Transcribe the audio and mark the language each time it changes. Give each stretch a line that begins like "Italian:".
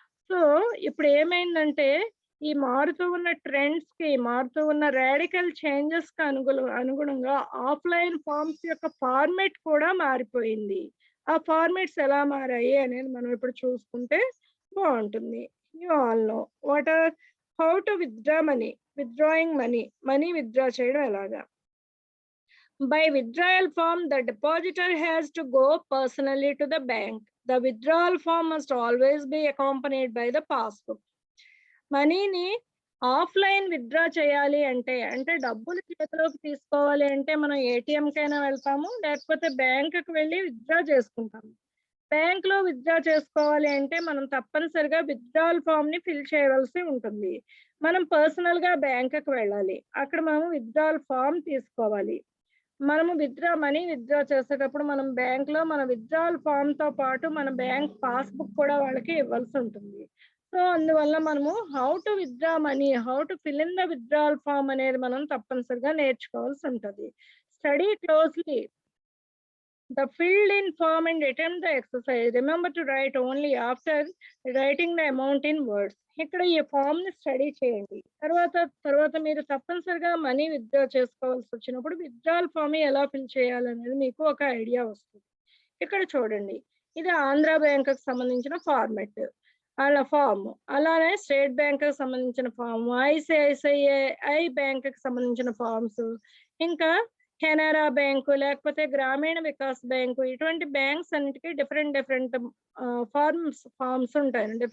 Telugu: So ఇప్పుడు ఏమైందంటే ఈ మారుతూ ఉన్న ట్రెండ్స్ కి, మారుతూ ఉన్న రాడికల్ చేంజెస్ కి అనుగుణంగా ఆఫ్లైన్ ఫార్మ్స్ యొక్క ఫార్మేట్ కూడా మారిపోయింది. ఆ ఫార్మేట్స్ ఎలా మారాయి అనేది మనం ఇప్పుడు చూసుకుంటే బాగుంటుంది.
English: you all know what are how to withdraw money, withdrawing money withdraw
Telugu: చేయడం ఎలాగా.
English: By withdrawal form, the depositor has to go personally to the bank. The withdrawal form must always be accompanied by the passbook.
Telugu: మనీని offline withdraw చేయాలి అంటే డబ్బులు చేతిలోకి తీసుకోవాలి అంటే మనం ఏటీఎం కైనా వెళ్తాము, లేకపోతే బ్యాంకుకి వెళ్ళి విత్డ్రా చేసుకుంటాము. బ్యాంక్ లో విత్డ్రా చేసుకోవాలి అంటే మనం తప్పనిసరిగా విత్డ్రావల్ ఫామ్ ని ఫిల్ చేయవలసి ఉంటుంది. మనం పర్సనల్ గా బ్యాంకుకి వెళ్ళాలి. అక్కడ మనం విత్డ్రావల్ ఫామ్ తీసుకోవాలి. మనము మనీ విత్డ్రా చేసేటప్పుడు మనం బ్యాంక్ లో మన విత్డ్రావల్ ఫామ్ తో పాటు మన బ్యాంక్ పాస్బుక్ కూడా వాళ్ళకి ఇవ్వాల్సి ఉంటుంది. సో అందువల్ల మనము
English: how to withdraw money, how to fill in the withdrawal form
Telugu: అనేది మనం తప్పనిసరిగా నేర్చుకోవాల్సి ఉంటుంది.
English: Study closely the filled in form and attempt the exercise. Remember to write only after writing the amount in words.
Telugu: ఇక్కడ ఈ form ని study చేయండి. తర్వాత మీరు తప్పనిసరిగా మనీ విత్డ్రా చేసుకోవాల్సి వచ్చినప్పుడు విత్డ్రావల్ ఫామ్ ఎలా ఫిల్ చేయాలనేది మీకు ఒక ఐడియా వస్తుంది. ఇక్కడ చూడండి, ఇది ఆంధ్ర బ్యాంక్ కి సంబంధించిన ఫార్మెట్ వాళ్ళ ఫామ్, అలానే స్టేట్ బ్యాంక్ కి సంబంధించిన ఫామ్, ఐసిఐసిఐ బ్యాంక్ కి సంబంధించిన ఫామ్స్, ఇంకా కెనరా బ్యాంకు, లేకపోతే గ్రామీణ వికాస్ బ్యాంకు, ఇటువంటి బ్యాంక్స్ అన్నిటికీ డిఫరెంట్ ఫార్మ్స్ ఉంటాయి.